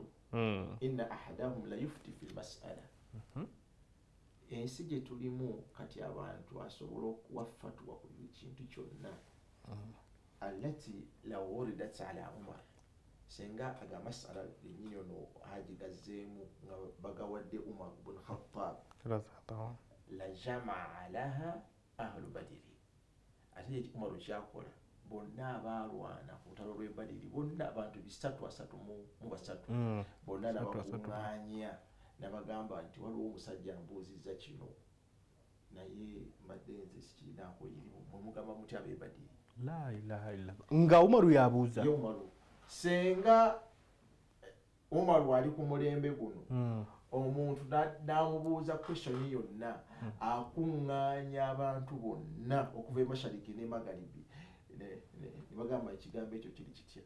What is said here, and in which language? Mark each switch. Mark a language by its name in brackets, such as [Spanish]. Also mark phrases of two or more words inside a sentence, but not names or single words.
[Arabic] إن أحدهم لا يفتي في المسألة. [Ganda] Ensi gye tulimu kati abantu asobola okuwa fatwa ku kintu kyonna. [Arabic] التي لو وردت على عمر. [Ganda] Senga aga mas'ala yennyini ono agigazzeemu nga bagawadde Umar ibn Khattab. [Arabic] لجمع لها أهل بدر. [Ganda] Ate Umar kyakola bonna abalwana ku lutalo lw'e Badiri bonna abantu 333 bonna nabakuŋŋaanya nabagamba nti waliwo omusajja mbuuzizza kino naye mbadde nze sikirinaako yirimu mwemugamba muti ab'e Badiri. [Arabic] لا إله إلا الله. [Ganda] Nga Umaru yabuuza. Ye Umaru senga Umaru ali ku mulembe guno omuntu n'amubuuza question yonna akuŋŋaanya abantu bonna okuva e Mashariki ne Magharibi ne bagamba ekigambo ekyo kiri kitya.